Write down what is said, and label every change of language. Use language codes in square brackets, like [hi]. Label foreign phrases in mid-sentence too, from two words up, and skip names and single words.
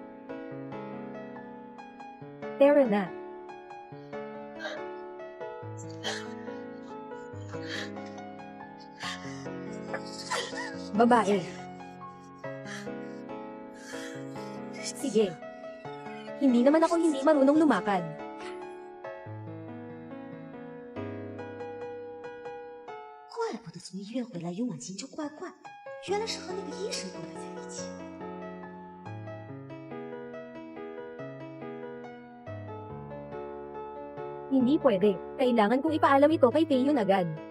[tl] Tara na. Babae. Sige. Hindi naman ako hindi marunong lumakad. [zh] 从医院回来，于婉晴就怪怪，原来是和那个医生勾搭在一起。 [tl] Hindi pwede. Kailangan kong ipaalam ito kay Peyon agad.